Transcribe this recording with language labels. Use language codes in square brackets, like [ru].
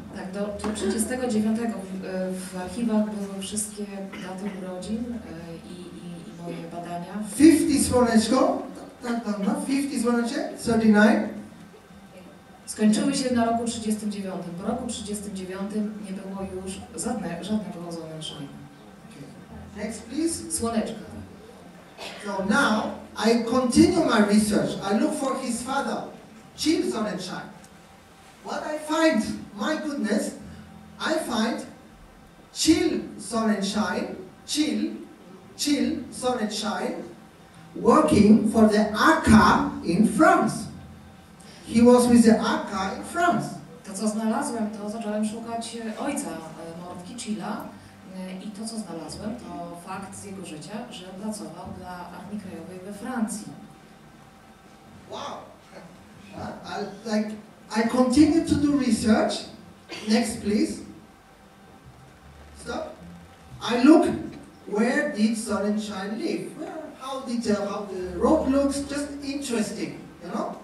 [pl] Tak, do 39 w archiwach były wszystkie daty urodzin i moje badania. 50 słoneczko. No, 50 słoneczek. 39. Skończyły się na roku 39. Po roku 39 nie było już żadnego sonnenschein. [en] Next, please. [pl] Słoneczka. [en] So now I continue my research. I look for his father, chill sonnenschein. What I find, my goodness, I find chill sonnenschein, chill sonnenschein, working for the AK in France. He was with the AK in France. [pl] To, co znalazłem, to zacząłem szukać ojca mordki Chilla i to, co znalazłem, to fakt z jego życia, że pracował dla Armii Krajowej we Francji. [en] Wow! I continue to do research. Next, please. Stop. I look where did Sonnenschein live? How the road looks, just interesting, you know?